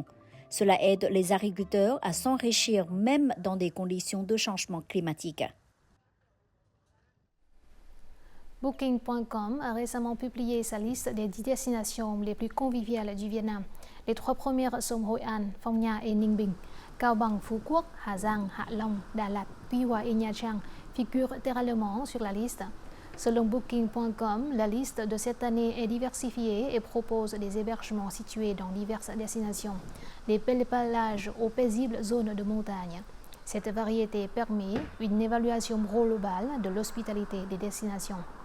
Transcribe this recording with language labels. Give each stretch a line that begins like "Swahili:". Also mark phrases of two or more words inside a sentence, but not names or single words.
French: Cela aide les agriculteurs à s'enrichir même dans des conditions de changement climatique. Booking.com a récemment publié sa liste des 10 destinations les plus conviviales du Vietnam. Les 3 premières sont Hội An, Phong Nha et Ninh Bình. Cao Bằng, Phú Quốc, Hà Giang, Hạ Long, Đà Lạt, Tuy Hòa et Nha Trang figurent littéralement sur la liste. Selon Booking.com, la liste de cette année est diversifiée et propose des hébergements situés dans diverses destinations, des pellepages aux paisibles zones de montagne. Cette variété permet une évaluation globale de l'hospitalité des destinations.